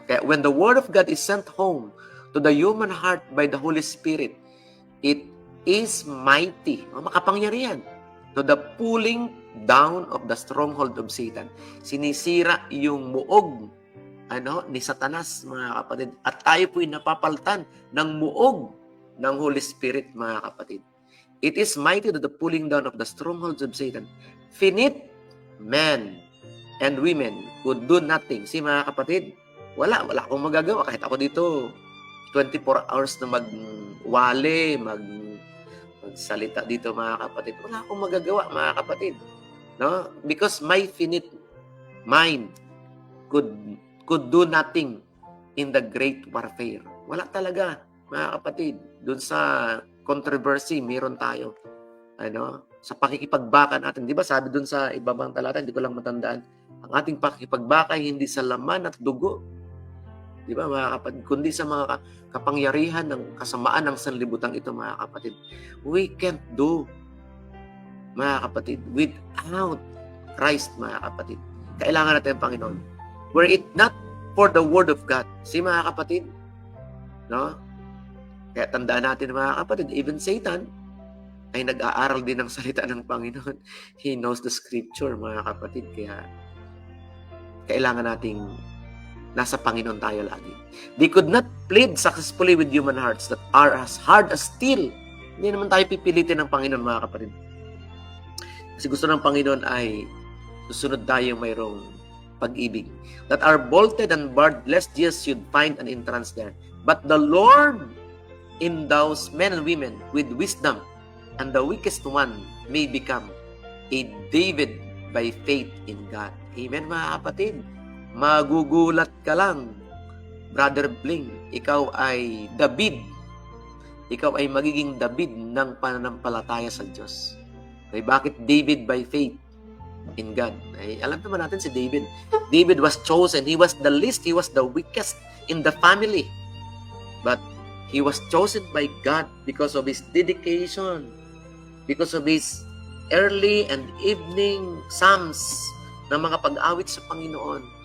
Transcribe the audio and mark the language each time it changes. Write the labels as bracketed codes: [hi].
[en] Kaya when the Word of God is sent home to the human heart by the Holy Spirit, it is mighty, makapangyarihan, to the pulling down of the stronghold of Satan. [tl] Sinisira yung muog ni Satanas, mga kapatid. At tayo po'y napapaltan ng muog ng Holy Spirit, mga kapatid. [en] It is mighty to the pulling down of the strongholds of Satan. Finite men and women could do nothing. [tl] Mga kapatid, wala akong magagawa. Kahit ako dito, 24 hours na magwali, magsalita dito mga kapatid. Wala akong magagawa mga kapatid. No? [en] Because my finite mind could do nothing in the great warfare. [tl] Wala talaga mga kapatid. Doon sa controversy, meron tayo. Sa pakikipagbaka natin. Di ba sabi doon sa ibabang talata, hindi ko lang matandaan, ang ating pakikipagbaka hindi sa laman at dugo. Di ba mga kapatid? Kundi sa mga kapangyarihan ng kasamaan ng sanlibutan ito mga kapatid. [en] We can't do, [tl] mga kapatid, [en] without Christ [tl] mga kapatid. Kailangan natin ang Panginoon. [en] Were it not for the Word of God. [tl] Mga kapatid, no? Kaya tandaan natin mga kapatid, [en] even Satan [tl] ay nag-aaral din ng salita ng Panginoon. [en] He knows the scripture [tl] mga kapatid. Kaya kailangan nating nasa Panginoon tayo lagi. [en] They could not plead successfully with human hearts that are as hard as steel. [tl] Hindi naman tayo pipilitin ng Panginoon mga kapatid. Kasi gusto ng Panginoon ay susunod tayong mayroong pag-ibig. [en] That are bolted and barred lest Jesus should find an entrance there. But the Lord endows men and women with wisdom, and the weakest one may become a David by faith in God. [tl] Amen mga kapatid. Magugulat ka lang, Brother Bling, ikaw ay David. Ikaw ay magiging David ng pananampalataya sa Diyos. Ay bakit [en] David by faith in God? [tl] Ay alam naman natin si [en] David. David was chosen. He was the least. He was the weakest in the family. But he was chosen by God because of his dedication, because of his early and evening psalms [tl] na mga pag-awit sa Panginoon.